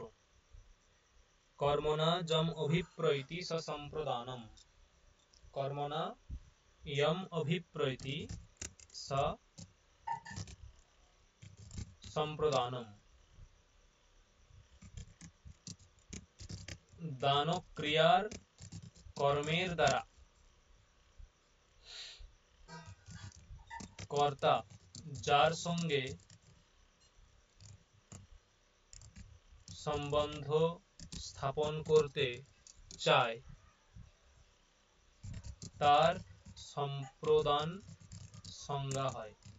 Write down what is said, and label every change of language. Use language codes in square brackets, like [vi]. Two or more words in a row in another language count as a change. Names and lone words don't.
[sa] কর্মণা যম অভিপ্রৈতি স সম্প্রদানম, কর্মণা यम अभिप्रैति स संप्रदानम, [bn] দান ক্রিয়ার কর্মের দ্বারা কর্তা যার সঙ্গে সম্বন্ধ স্থাপন করতে চায় তার সম্প্রদান সংজ্ঞা হয়।